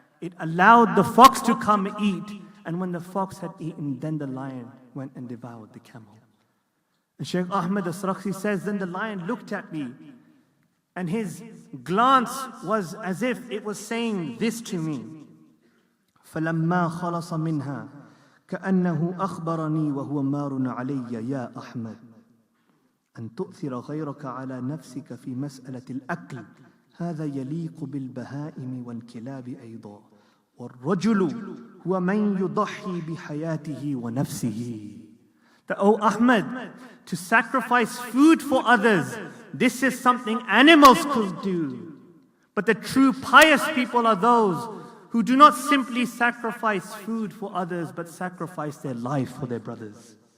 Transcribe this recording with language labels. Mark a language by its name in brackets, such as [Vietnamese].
[English] It allowed the fox to come eat. And when the fox had eaten, then the lion went and devoured the camel. And Shaykh Ahmad Mustafa says, then the lion looked at me, and his glance was as if it was saying this to me. [Arabic] فَلَمَّا خَلَصَ مِنْهَا كَأَنَّهُ أَخْبَرَنِي وَهُوَ مَارٌ عَلَيَّ يَا أَحْمَدُ أن تؤثر غيرك على نفسك في مسألة الأكل هذا يليق بالبهائم والكلاب أيضا والرجل هو من يضحي بحياته ونفسه. [English] That, oh Ahmad, to sacrifice food for others, this is something animals could do. But the true pious people are those who do not simply sacrifice food for others, but sacrifice their life for their brothers.